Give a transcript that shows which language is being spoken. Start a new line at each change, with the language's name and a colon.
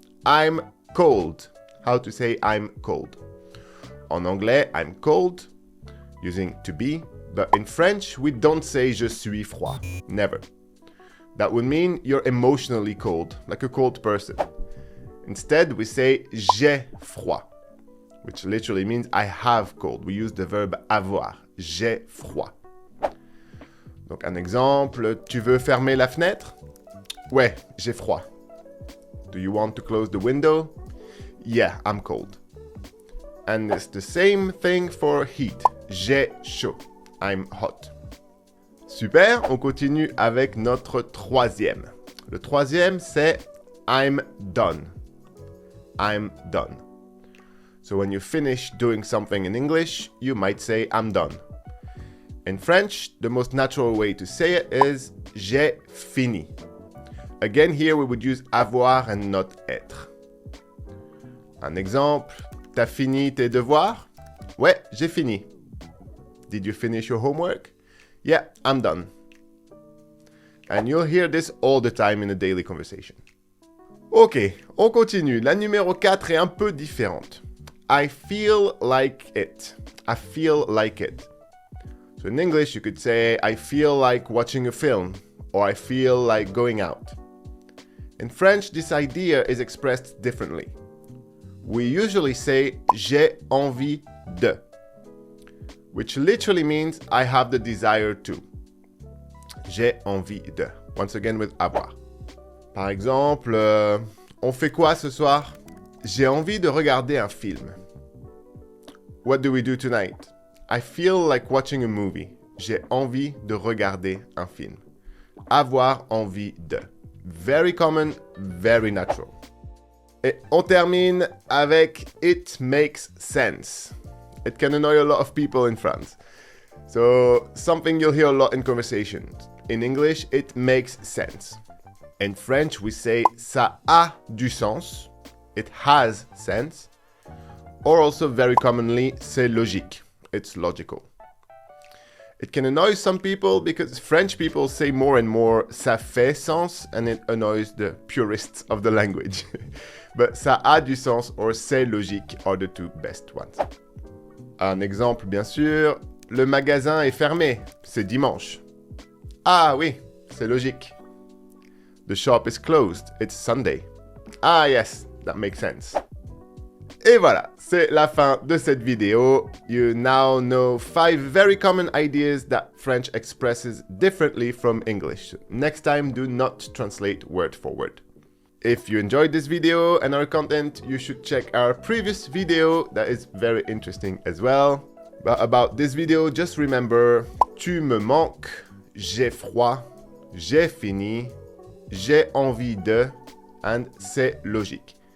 English: I'm cold. How to say I'm cold.
French: En anglais,
English: I'm cold, using to be. But in French, we don't say
French: je suis froid.
English: Never. That would mean you're emotionally cold, like a cold person. Instead, we say
French: j'ai froid,
English: which literally means I have cold. We use the verb avoir.
French: J'ai froid. Donc un exemple, tu veux fermer la fenêtre? Ouais, j'ai froid.
English: Do you want to close the window? Yeah, I'm cold. And it's the same thing for heat.
French: J'ai chaud.
English: I'm hot.
French: Super, on continue avec notre troisième. Le troisième, c'est
English: I'm done. I'm done. So when you finish doing something in English, you might say I'm done. In French, the most natural way to say it is
French: j'ai fini.
English: Again, here we would use avoir and not être.
French: Un exemple, t'as fini tes devoirs? Ouais, j'ai fini.
English: Did you finish your homework? Yeah, I'm done. And you'll hear this all the time in a daily conversation.
French: Ok, on continue. La numéro 4 est un peu différente.
English: I feel like it. I feel like it. So in English, you could say, I feel like watching a film, or I feel like going out. In French, this idea is expressed differently. We usually say,
French: j'ai envie de,
English: which literally means I have the desire to.
French: J'ai envie de.
English: Once again with avoir.
French: Par exemple, on fait quoi ce soir? J'ai envie de regarder un film.
English: What do we do tonight? I feel like watching a movie.
French: J'ai envie de regarder un film. Avoir envie de.
English: Very common, very natural.
French: Et on termine avec
English: it makes sense. It can annoy a lot of people in France. So, something you'll hear a lot in conversations. In English, it makes sense. In French, we say
French: ça a du sens.
English: It has sense. Or also very commonly,
French: c'est logique.
English: It's logical. It can annoy some people because French people say more and more
French: ça fait sens
English: and it annoys the purists of the language. But
French: ça a du sens
English: or
French: c'est logique
English: are the two best ones.
French: Un exemple bien sûr, le magasin est fermé, c'est dimanche. Ah oui, c'est logique.
English: The shop is closed, it's Sunday. Ah yes, that makes sense.
French: Et voilà, c'est la fin de cette vidéo.
English: You now know 5 very common ideas that French expresses differently from English. Next time, do not translate word for word. If you enjoyed this video and our content, you should check our previous video that is very interesting as well. But about this video, just remember,
French: tu me manques, j'ai froid, j'ai fini, j'ai envie de,
English: and
French: c'est logique.